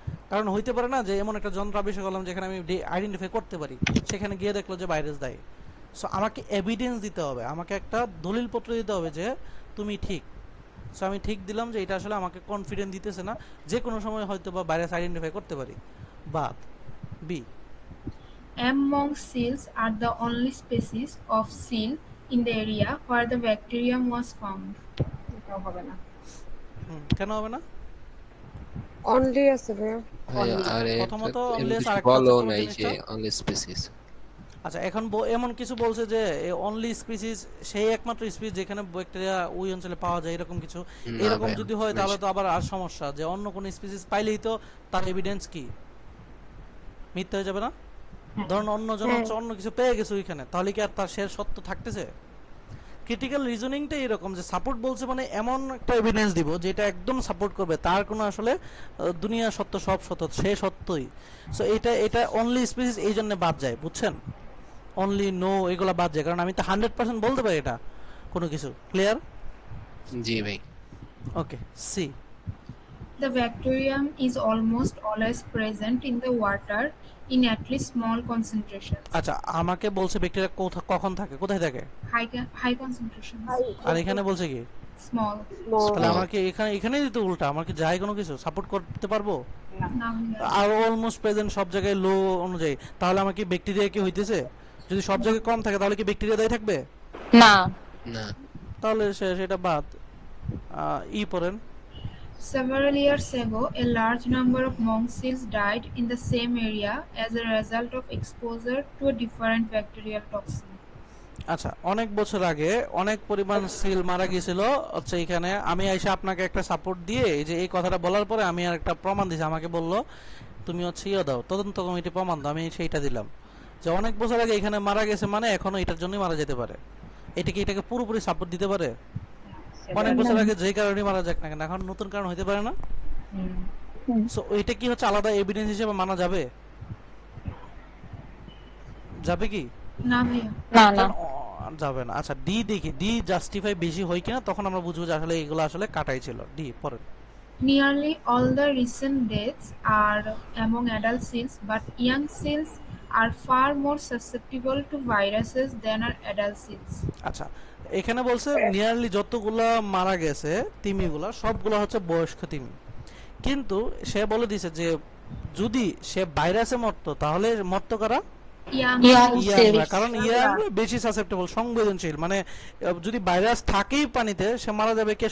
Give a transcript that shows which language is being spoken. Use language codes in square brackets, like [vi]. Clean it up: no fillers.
[bn] কারণ হইতে পারে না যে এমন একটা যন্ত্র আবিষ্কার করলাম যেখানে আমি আইডেন্টিফাই করতে পারি, সেখানে গিয়ে দেখলো যে ভাইরাস দেয়। সো আমাকে এভিডেন্স দিতে হবে, আমাকে একটা দলিলপত্র দিতে হবে যে তুমি ঠিক। সো আমি ঠিক দিলাম যে এটা আসলে আমাকে কনফিডেন্স দিতেছে না, যে কোনো সময় হয়তো বা ভাইরাস আইডেন্টিফাই করতে পারি। বাদ B. [en] Monk seals are the only species of seal in the area where the bacterium was found. [bn] এটাও হবে না। কেন হবে না? অনলি আছে ভাইয়া ভাই, আরে প্রথমত এমন [en] unless [bn] কিছু আরেকটা বলো আছে কোন নাই যে জিনিসটা? Only species. আচ্ছা, এখন এমন কিছু বলছে যে অনলি স্পিসিস সেই একমাত্র স্পিসিস যেখানে ব্যাকটেরিয়া ওই অঞ্চলে পাওয়া যায়, এরকম কিছু। না এরকম ভাই, যদি হয় তাহলে তো আবার আর সমস্যা, যে অন্য কোন স্পিসিস পাইলেই তো তার এভিডেন্স কি মিথ্যা হয়ে যাবে না? ধরুন অন্যজন হ্যাঁ হচ্ছে অন্য কিছু পেয়ে গেছে ওইখানে, তাহলে কি আর তার সে সত্য থাকতেছে? ক্রিটিক্যাল রিজনিংটা এরকম যে সাপোর্ট বলছে মানে এমন একটা এভিডেন্স দিব যেটা একদম সাপোর্ট করবে তার কোনো আসলে দুনিয়া সত্য সব সত্য সে সত্যই। সো এটা এটা অনলি স্পিসিস এই জন্য বাদ যায়, বুঝছেন? অনলি নো এগুলা বাদ যায়, কারণ আমি তো 100% বলতে পারি এটা কোনো কিছু। ক্লিয়ার? জি ভাই। ওকে, C. [en] The bacterium is almost always present in the water in at least small concentrations. [bn] আচ্ছা, আমাকে বলছে ব্যাকটেরিয়া কখন থাকে, কোথায় থাকে? [en] High concentrations. [bn] আর এখানে বলছে কি [en] Small. [bn] তাহলে [en] Small. [bn] আমার কি এখানেই তো উল্টা, আমার কি যায় কোনো কিছু সাপোর্ট করতে পারবো? [en] Now [bn] আর অলমোস্ট প্রেজেন্ট সব জায়গায় লো অনুযায়ী, তাহলে আমার কি ব্যাকটেরিয়া কি হইতেছে? যদি সব জায়গায় কম থাকে তাহলে কি ব্যাকটেরিয়া দায়ী থাকবে? না। না। তাহলে সেটা বাদ। ই পড়েন। [en] several years ago, a large number of monk seals died in the same area as a result of exposure to a different bacterial toxin. [bn] আচ্ছা, অনেক বছর আগে অনেক পরিমাণ সিল মারা গিয়েছিল হচ্ছে এখানে। আমি এসে আপনাকে একটা সাপোর্ট দিয়ে এই যে এই কথাটা বলার পরে আমি আর একটা প্রমাণ দিয়েছি, আমাকে বললো তুমি হচ্ছে ইয়ে দাও, তদন্ত কমিটি প্রমাণ দাও, আমি সেইটা দিলাম যে অনেক বছর আগে এখানে মারা গেছে মানে এখনো এটার জন্যই মারা যেতে পারে। এটাকে পুরোপুরি সাপোর্ট দিতে পারে? অনেক বছর আগে যে কারণে মারা যাক না কেন এখন নতুন কারণ হইতে পারে না? সো এটা কি হচ্ছে আলাদা এভিডেন্স হিসেবে মানা যাবে? যাবে কি? না ভাইয়া। না। যাবে না। আচ্ছা, ডি দেখি, ডি জাস্টিফাই বেশি হয় কিনা, তখন আমরা বুঝবো যে আসলে এগুলো আসলে কাটাই ছিল। ডি পড়েন। [en] Nearly all the recent deaths are among adult seals, but young seals are far more susceptible to viruses than are adult seals. [bn] আচ্ছা, এখানে বলছে নিয়ারলি যতগুলা মারা গেছে তিমিগুলা সবগুলা হচ্ছে বয়স্ক তিমি, কিন্তু সে বলে দিছে যে যদি সে ভাইরাসে মরতো তাহলে মরতো কারা? [en] Young [bn] ইয়াংরা, কারণ ইয়াংরা বেশি সাসেপ্টেবল, সংবেদনশীল। মানে যদি ভাইরাস থাকেই পানিতে সে মারা যাবে কে?